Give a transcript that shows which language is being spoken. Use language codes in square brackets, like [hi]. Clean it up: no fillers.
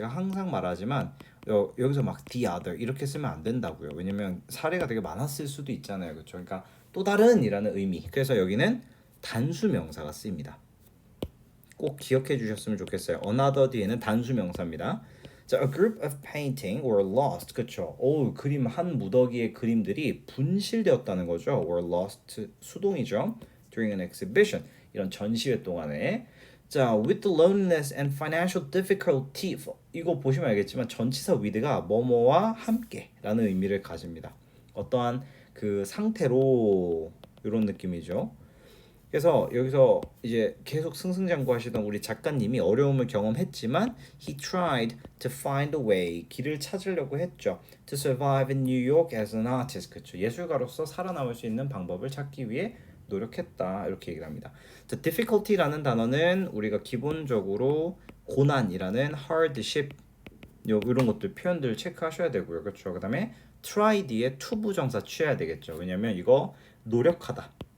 [ko] 제가 항상 말하지만 여기서 막 the other 이렇게 쓰면 안 된다고요. 왜냐면 사례가 되게 많았을 수도 있잖아요. 그렇죠? 그러니까 또 다른이라는 의미. 그래서 여기는 단수 명사가 쓰입니다. 꼭 기억해 주셨으면 좋겠어요. another 뒤에는 단수 명사입니다. [en] 자, a group of painting or lost. [ko] 그쵸? 그림 한 무더기의 그림들이 분실되었다는 거죠. [en] or lost [ko] 수동이죠. [en] during an exhibition. [ko] 이런 전시회 동안에. [en] 자, with the loneliness and financial difficulty. [ko] 이거 보시면 알겠지만 전치사 with가 뭐뭐와 함께라는 의미를 가집니다. 어떠한 그 상태로 이런 느낌이죠. 그래서 여기서 이제 계속 승승장구하시던 우리 작가님이 어려움을 경험했지만 [en] he tried to find a way [ko] 길을 찾으려고 했죠. [en] to survive in New York as an artist. [ko] 그렇죠. 예술가로서 살아남을 수 있는 방법을 찾기 위해 노력했다. 이렇게 얘기를 합니다. The difficulty라는 단어는 우리가 기본적으로 고난이라는 hardship 이런 것들 표현들 체크하셔야 되고요. 그렇죠. 그다음에 try 뒤에 to 부정사 취해야 되겠죠. 왜냐면 이거 노력하다.